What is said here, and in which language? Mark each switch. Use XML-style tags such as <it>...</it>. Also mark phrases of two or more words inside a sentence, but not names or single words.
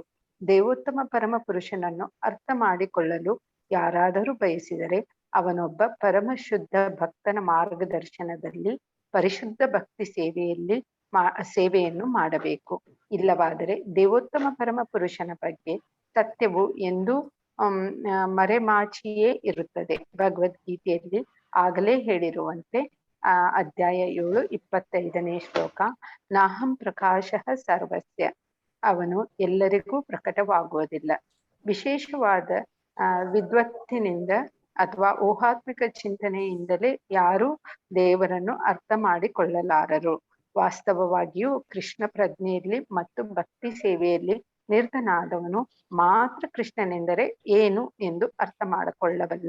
<kn>ದೇವೋತ್ತಮ ಪರಮ ಪುರುಷನನ್ನು ಅರ್ಥ ಮಾಡಿಕೊಳ್ಳಲು ಯಾರಾದರೂ ಬಯಸಿದರೆ ಅವನೊಬ್ಬ ಪರಮ ಶುದ್ಧ ಭಕ್ತನ ಮಾರ್ಗದರ್ಶನದಲ್ಲಿ ಪರಿಶುದ್ಧ ಭಕ್ತಿ ಸೇವೆಯನ್ನು ಮಾಡಬೇಕು. ಇಲ್ಲವಾದರೆ ದೇವೋತ್ತಮ ಪರಮ ಪುರುಷನ ಬಗ್ಗೆ ಸತ್ಯವು ಎಂದೂ ಮರೆಮಾಚಿಯೇ ಇರುತ್ತದೆ. ಭಗವದ್ಗೀತೆಯಲ್ಲಿ ಆಗಲೇ ಹೇಳಿರುವಂತೆ ಅಧ್ಯಾಯ 7:25ನೇ ಶ್ಲೋಕ,</kn> <sa>ನಾಹಂ ಪ್ರಕಾಶಃ ಸರ್ವಸ್ಯ.</sa> <kn>ಅವನು ಎಲ್ಲರಿಗೂ ಪ್ರಕಟವಾಗುವುದಿಲ್ಲ. ವಿಶೇಷವಾದ ವಿದ್ವತ್ತಿನಿಂದ ಅಥವಾ ಊಹಾತ್ಮಿಕ ಚಿಂತನೆಯಿಂದಲೇ ಯಾರೂ ದೇವರನ್ನು ಅರ್ಥ ಮಾಡಿಕೊಳ್ಳಲಾರರು. ವಾಸ್ತವವಾಗಿಯೂ ಕೃಷ್ಣ ಪ್ರಜ್ಞೆಯಲ್ಲಿ ಮತ್ತು ಭಕ್ತಿ ಸೇವೆಯಲ್ಲಿ ನಿರತನಾದವನು ಮಾತ್ರ ಕೃಷ್ಣನೆಂದರೆ ಏನು ಎಂದು ಅರ್ಥ ಮಾಡಿಕೊಳ್ಳಬಲ್ಲ.</kn>